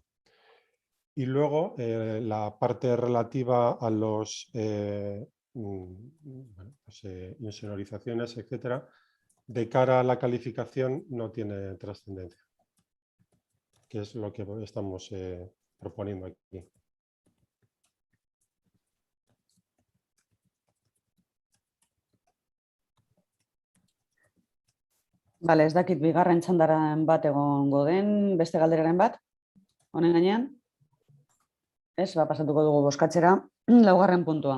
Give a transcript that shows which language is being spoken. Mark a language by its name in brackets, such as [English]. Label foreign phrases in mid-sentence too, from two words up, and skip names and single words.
[Spanish] Y luego la parte relativa a los insonorizaciones, etcétera, de cara a la calificación no tiene trascendencia, que es lo que estamos proponiendo aquí. [Basque] Bale, ez dakit bigarren txandaren bat egongo den, beste galderaren bat, honen gainean. Ez, pasatuko dugu bozkatzera, laugarren puntua.